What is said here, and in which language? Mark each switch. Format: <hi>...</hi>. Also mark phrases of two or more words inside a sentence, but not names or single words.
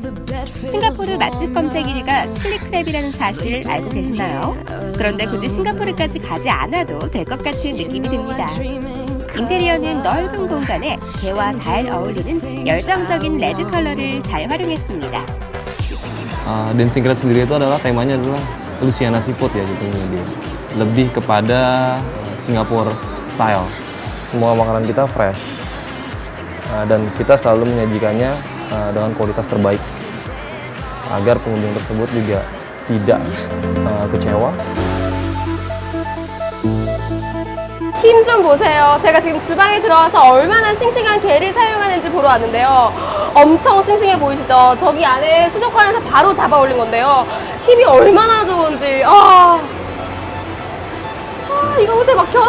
<ko>싱가포르 맛집 검색 1위가 칠리크랩이라는 사실 알고 계시나요? 그런데 굳이 싱가포르까지 가지 않아도 될 것 같은 느낌이 듭니다. 인테리어는 넓은 공간에 게와 잘 어울리는 열정적인 레드 컬러를 잘 활용했습니다.</ko> <id>Dancing Crab sendiri itu adalah temanya adalah Louisiana Seafood ya jadinya dia. Lebih kepada Singapore style. Semua makanan kita fresh. Dan kita selalu menyajikannya dengan kualitas terbaik agar pengunjung tersebut juga tidak kecewa.</id> <ko>힘 좀 보세요. 제가 지금 주방에 들어와서 얼마나 싱싱한 게를 사용하는지 보러 왔는데요. 엄청 싱싱해 보이시죠? 저기 안에 수족관에서 바로 잡아 올린 건데요. 힘이 얼마나 좋은지. 이거 보세요. 막 걸어.</ko>